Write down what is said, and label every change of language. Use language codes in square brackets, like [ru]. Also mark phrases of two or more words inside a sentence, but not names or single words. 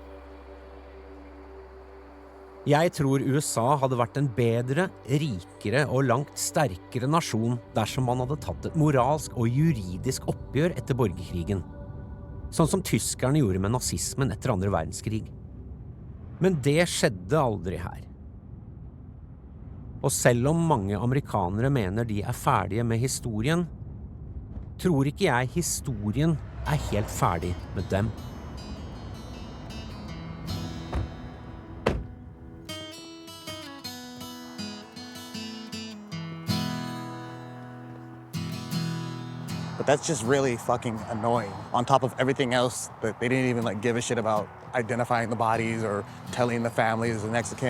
[no] Jeg tror USA hadde vært en bedre, rikere og langt sterkere nasjon dersom man hadde tatt et moralsk og juridisk oppgjør etter borgerkrigen, sånn som tyskerne gjorde med nazismen etter andre verdenskrig. Men det skjedde aldri her. Og selv om mange amerikanere mener de er ferdige med historien, tror ikke jeg historien er helt ferdig med dem. [en] But that's just really fucking annoying. On top of everything else, that they didn't even give a shit about identifying the bodies or telling the families the next of kin.